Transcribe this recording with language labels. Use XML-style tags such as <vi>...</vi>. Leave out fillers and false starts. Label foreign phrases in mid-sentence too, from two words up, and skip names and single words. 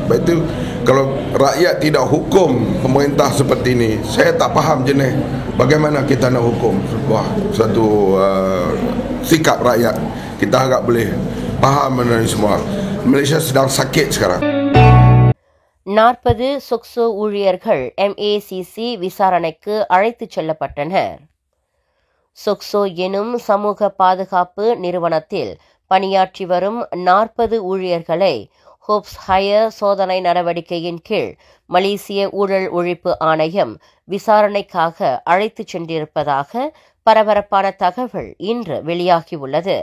<ms>Sebab itu kalau rakyat tidak hukum pemerintah seperti ini, saya tak faham jenis bagaimana kita nak hukum satu sikap rakyat. Kita harap boleh faham benda ini semua. Malaysia sedang sakit sekarang.</ms> <ta>40 சொக்சோ ஊழியர்கள் MACC விசாரணைக்கு அழைத்துச் செல்லப்பட்டனர். சொக்சோ எனும் சமூக பாதுகாப்பு நிறுவனத்தில் பணியாற்றி வரும் 40 ஊழியர்களை ஹோப்ஸ் ஹயர் சோதனை நடவடிக்கையின் கீழ் மலேசிய ஊழல் ஒழிப்பு ஆணையம் விசாரணைக்காக அழைத்துச் சென்றிருப்பதாக பரபரப்பான தகவல் இன்று வெளியாகியுள்ளது.</ta>